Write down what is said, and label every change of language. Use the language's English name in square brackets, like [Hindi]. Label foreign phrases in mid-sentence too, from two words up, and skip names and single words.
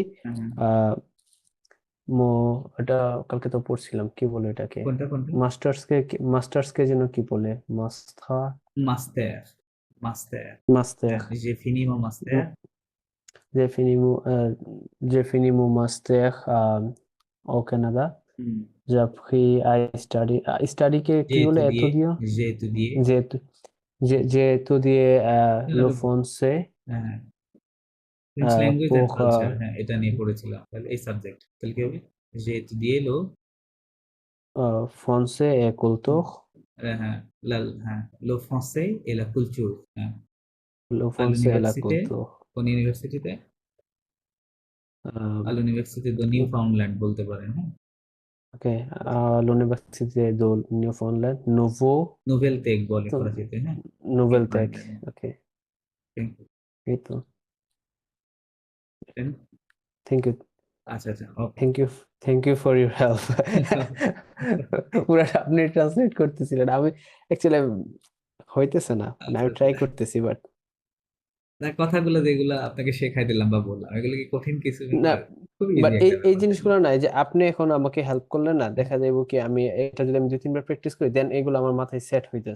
[Bangla] হ্যাঁ হ্যাঁ, আহ এটা কালকে তো পড়ছিলাম, কি বলে এটাকে, কোনটা কোনটা? মাস্টার্সকে যেন কি বলে, [French] master, master, [Bangla] মাস্টার হ্যাঁ, [French] j'ai fini mon master। j'ai fini mon master au Canada. [Bangla] হুম, [French] J'ai appris à study [Bangla] কে কি বলে, [French] j'ai étudié, j'ai j'ai étudié [Bangla] না, [French] le français [Bangla] হ্যাঁ, [English] French language [French] pour [Bangla] এন্ড কালচার, হ্যাঁ, এটা নিয়ে পড়েছিলাম। তাহলে এই সাবজেক্ট তাহলে কি হবে? [French] j'ai étudié le, français et culture. [Bangla] হ্যাঁ, হ্যাঁ, [French] le français et la culture, হ্যাঁ। Le à français et la l'université, culture. [Bangla] কোন ইউনিভার্সিটিতে? Um, [French] à l'université de Newfoundland [Bangla] বলতে পারেন, [French] হ্যাঁ। ok, à l'université de Newfoundland, [Bangla] নোভেল টেক বলে ফরাসিতে, হ্যাঁ, [French] Nouvelle Tech. [Bangla] নিউফাউন্ডল্যান্ড। [English] Ok, thank you. [Bangla] এই তো, [English] thank you, [Bangla] আচ্ছা আচ্ছা, ওকে। [English] thank you for your help. [Bangla] পুরো আপনি ট্রান্সলেট করতেছিলেন, আমি অ্যাকচুয়ালি হইতেছে না, মানে আমি ট্রাই করতেছি, বাট না, কথাগুলো যেগুলো আপনাকে শেখাই দিলাম বা বললাম, এগুলো কি কঠিন কিছু না, ব্যাপার? খুব বাট ইজি এই একটা এই ব্যাপার। জিনিসগুলো নাই যে আপনি এখন আমাকে হেল্প করলেন না, দেখা যাইব কি আমি এটা যদি আমি 2-3 বার প্র্যাকটিস করি, দেন এগুলো আমার মাথায় সেট হইতেছে